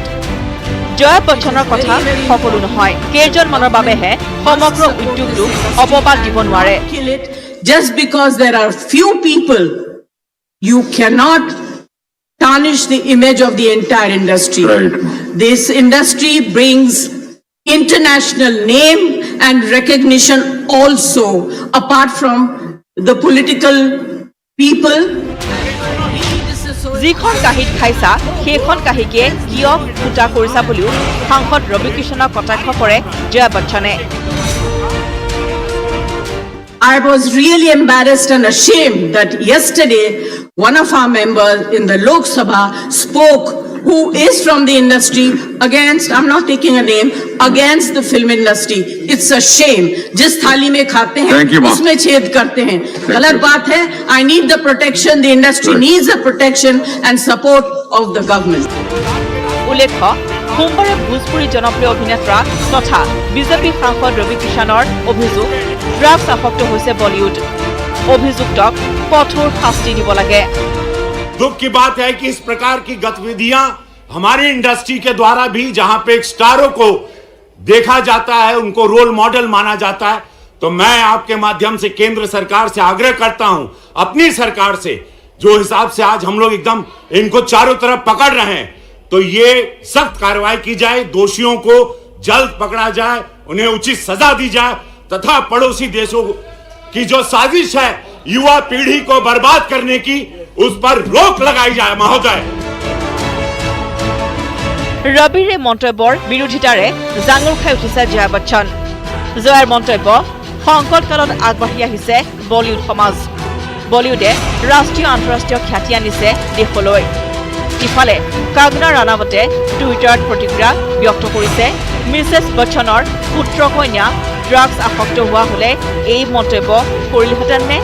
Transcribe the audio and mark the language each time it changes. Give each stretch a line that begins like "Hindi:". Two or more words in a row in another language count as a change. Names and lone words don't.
Assamese: জয়া বচ্চনৰ কথা সকলো নহয়, কেইজনমানৰ বাবেহে সমগ্ৰ উদ্যোগটোক অপবাদ দিব নোৱাৰে।
English: Kill it just because there are few people. You cannot tarnish the image of the entire industry. Right. This industry brings international name and recognition also, apart from the political people.
Assamese: যিখন কাঁহীত খাইছা সেইখন কাঁহীকে কিয় ফুটা কৰিছা বুলিও সাংসদ ৰবি কিষাণক কটাক্ষ কৰে জয়া বচ্চনে।
English: I was really embarrassed and ashamed that yesterday one of our members in the Lok Sabha spoke, who is from the industry, against, I'm not taking a name, against the film industry. It's a shame.
Hindi: जिस थाली में खाते हैं उसमें छेद करते हैं, गलत बात है।
English: I need the protection, the industry needs the protection and support of the government.
Assamese: উল্লেখ্য, সোমবাৰে ভোজপুৰী জনপ্ৰিয় অভিনেতা তথা বিজেপি সাংসদ ৰবি কিষাণৰ অভিযোগ ড্ৰাগছ আসক্ত হৈছে বলিউড। অভিযুক্তক কঠোৰ শাস্তি দিব লাগে।
Hindi: दुख की बात है कि इस प्रकार की गतिविधियां हमारी इंडस्ट्री के द्वारा भी, जहां पे एक स्टारों को देखा जाता है, उनको
English: role model
Hindi: माना जाता है, तो मैं आपके माध्यम से केंद्र सरकार से आग्रह करता हूं, अपनी सरकार से, जो हिसाब से आज हम लोग एकदम इनको चारों तरफ पकड़ रहे हैं, तो ये सख्त कार्रवाई की जाए, दोषियों को जल्द पकड़ा जाए, उन्हें उचित सजा दी जाए, तथा पड़ोसी देशों की जो साजिश है युवा पीढ़ी को बर्बाद करने की, उस पर रोक लगाई जाए महोदय।
Assamese: ৰবিৰ এই মন্তব্যৰ বিৰোধিতাৰে জাঙুৰ খাই উঠিছে জয়া বচ্চন। জয়াৰ মন্তব্য সংকটকালত আগবাঢ়ি আহিছে বলিউড সমাজ। বলিউডে ৰাষ্ট্ৰীয় আন্তঃৰাষ্ট্ৰীয় খ্যাতি আনিছে দেশলৈ। ইফালে কংগনা ৰাণাৱতে টুইটাৰত প্ৰতিক্ৰিয়া ব্যক্ত কৰিছে, মিছেছ বচ্চনৰ পুত্ৰ কন্যা ড্ৰাগছ আসক্ত হোৱা হলে এই মন্তব্য কৰিলহেঁতেন নে?